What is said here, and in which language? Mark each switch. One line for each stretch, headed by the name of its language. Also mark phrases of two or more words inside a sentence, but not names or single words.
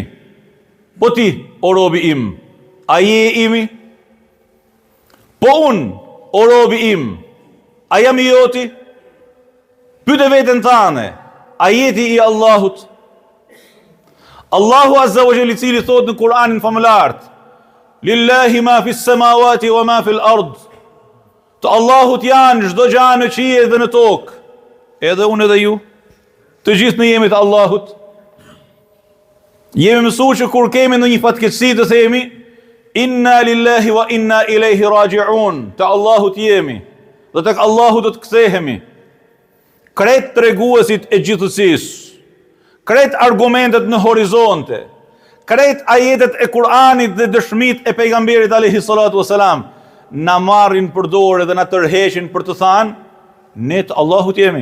Albanian: Po ti, o robi im, a je imi? Po unë, o robi im, a jam i joti? Pyete veten tane, a jeti i Allahut? Allahu
Arabic: عز وجل
Albanian: i cili thot në Kur'anin famëlart:
Arabic: لله ما في السماوات وما في الأرض.
Albanian: Të Allahut janë çdo gjë në qiell dhe në tokë. Edhe unë edhe ju, të gjithë ne jemi të Allahut. Jemi mësuar që kur kemi ndonjë fatkeqësi të themi:
Arabic: إنا لله وإنا إليه راجعون.
Albanian: Te Allahut jemi dhe tek Allahu do të kthehemi. Kret treguesit e gjithësisë, kret argumentet në horizonte, kret ajetet e Kur'anit dhe dëshmit e pejgamberit
Arabic: عليه الصلاة والسلام
Albanian: na marrin për dorë dhe na tërheqin për të thënë: ne të Allahut jemi.